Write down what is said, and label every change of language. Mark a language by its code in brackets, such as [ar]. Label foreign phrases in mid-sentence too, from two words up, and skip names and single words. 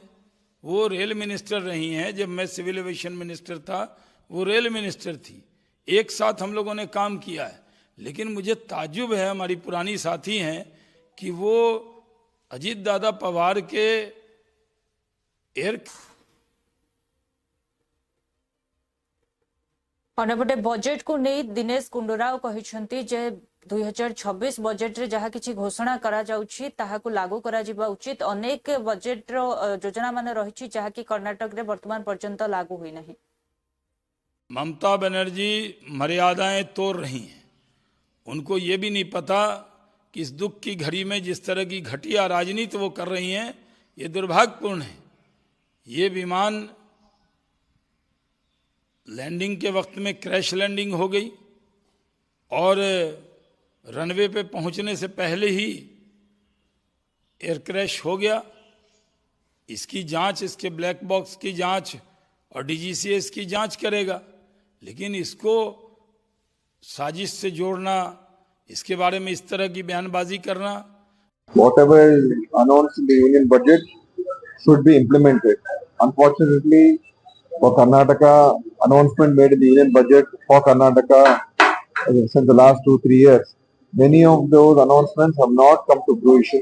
[hi] वो [en] rail minister [hi] रही हैं, जब मैं [en] civil aviation minister [hi] था वो [en] rail minister [hi] थी। एक साथ हम लोगों ने काम किया है। लेकिन मुझे ताज्जुब है, हमारी पुरानी साथी हैं, कि वो अजीत दादा पवार के एयर [or] ଅନ୍ୟପଟେ ବଜେଟକୁ ନେଇ ଦିନେଶ ଗୁଣ୍ଡରାଓ କହିଛନ୍ତି ଯେ 2026 ବଜେଟରେ ଯାହା କିଛି ଘୋଷଣା କରାଯାଉଛି ତାହାକୁ ଲାଗୁ କରାଯିବା ଉଚିତ। ଅନେକ ବଜେଟର ଯୋଜନା ମାନେ ରହିଛି ଯାହାକି କର୍ଣ୍ଣାଟକରେ ବର୍ତ୍ତମାନ ପର୍ଯ୍ୟନ୍ତ ଲାଗୁ ହୋଇନାହିଁ। [hi] ममता बनर्जी मर्यादाएं तोड़ रही हैं। उनको ये भी नहीं पता कि इस दुख की घड़ी में जिस तरह की घटिया राजनीति वो कर रही हैं, ये दुर्भाग्यपूर्ण है। ये विमान लैंडिंग के वक्त में [en] crash landing [hi] हो गई और रनवे पे पहुंचने से पहले ही [en] air crash [hi] हो गया। इसकी जांच, इसके [en] black box [hi] की जांच और डीजीसीए इसकी जांच करेगा, लेकिन इसको साजिश से जोड़ना, इसके बारे में इस तरह की बयानबाजी करना, [en] whatever is announced in the union budget should be implemented. Unfortunately, for Karnataka, announcement made in the union budget for Karnataka since the last 2-3 years, many of those announcements have not come to fruition.